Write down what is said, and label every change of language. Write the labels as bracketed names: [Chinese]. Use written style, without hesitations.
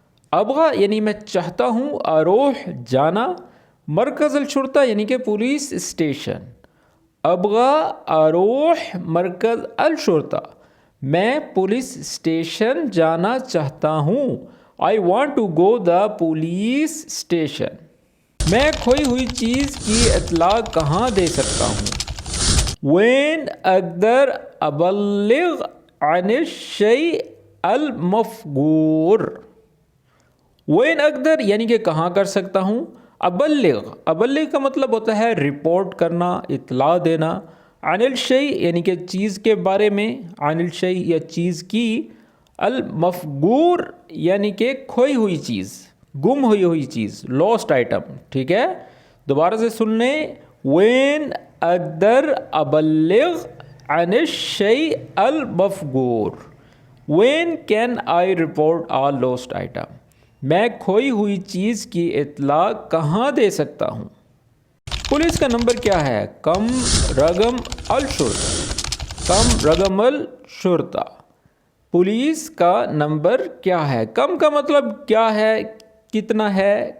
[Urdu] ابغى یعنی میں چاہتا ہوں، اروح جانا، مرکز الشرطہ یعنی کہ پولیس اسٹیشن۔ [Arabic] ابغى اروح مرکز الشرطہ، [Urdu] میں پولیس اسٹیشن جانا چاہتا ہوں۔ [English] I want to go the police station۔ [Urdu] میں کھوئی ہوئی چیز کی اطلاع کہاں دے سکتا ہوں؟ [Arabic] وین اقدر ابلغ عن الشیء المفغور. وین اقدر [Urdu] یعنی کہ کہاں کر سکتا ہوں. ابلغ کا مطلب ہوتا ہے رپورٹ کرنا، اطلاع دینا. [Arabic] عن الشیء [Urdu] یعنی کہ چیز کے بارے میں، عن الشیء یا چیز کی. المفغور یعنی کہ کھوئی ہوئی چیز، گم ہوئی چیز، لاسٹ آئٹم. ٹھیک ہے، دوبارہ سے سن لیں. [Arabic] وین اقدر ابلغ عن الشیء المفغور. [English] When can I report a lost item. [Urdu] میں کھوئی ہوئی چیز کی اطلاع کہاں دے سکتا ہوں. پولیس کا نمبر کیا ہے؟ [Arabic] کم رقم الشرطہ. کم رقم الشرطہ. [Urdu] پولیس کا نمبر کیا ہے؟ کم کا مطلب کیا ہے، کتنا ہے.